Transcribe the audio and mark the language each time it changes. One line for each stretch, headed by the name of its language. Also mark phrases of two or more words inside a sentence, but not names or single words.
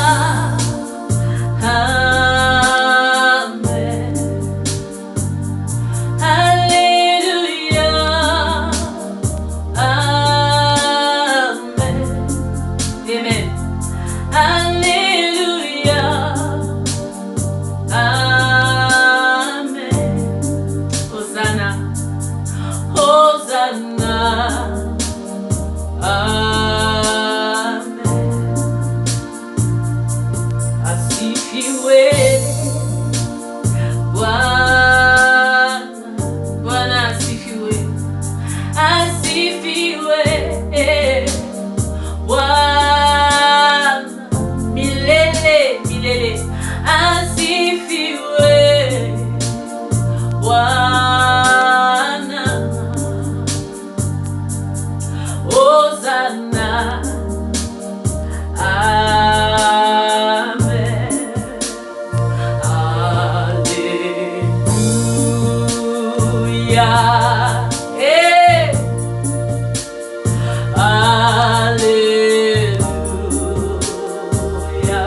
French: Amen. Alléluia. Amen. Amen. Alléluia. Amen. Hosanna. Hosanna. Amen.
Swahili: Asifiwe Bwana, asifiwe, asifiwe Bwana, milele milele, asifiwe Bwana,
French: Hosanna. Amen. Alléluia. Eh. Alléluia.